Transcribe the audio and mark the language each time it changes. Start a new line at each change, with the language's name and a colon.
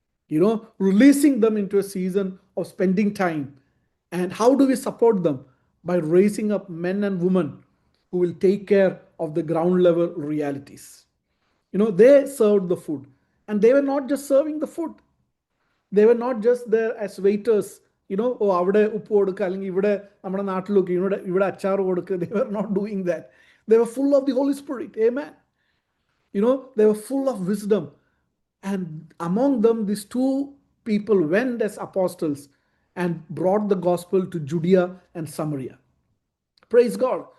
English: Releasing them into a season of spending time. And how do we support them? By raising up men and women who will take care of the ground level realities. They served the food, and they were not just serving the food. They were not just there as waiters.
Malayalam: അവിടെ ഉപ്പ് കൊടുക്കുക, അല്ലെങ്കിൽ ഇവിടെ നമ്മുടെ നാട്ടിലൊക്കെ ഇവിടെ അച്ചാർ കൊടുക്കുക.
English: They were not doing that. They were full of the Holy Spirit. Amen. They were full of wisdom. And among them, these 2 people went as apostles and brought the gospel to Judea and Samaria. Praise God.